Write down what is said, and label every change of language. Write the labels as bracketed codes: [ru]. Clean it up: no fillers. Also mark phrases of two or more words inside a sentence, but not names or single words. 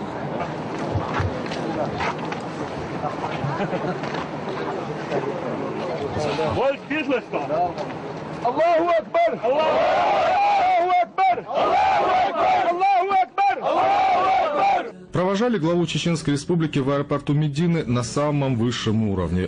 [ar] الله أكبر الله أكبر الله أكبر الله أكبر الله أكبر [ru] Провожали главу Чеченской Республики в аэропорту Медины на самом высшем уровне.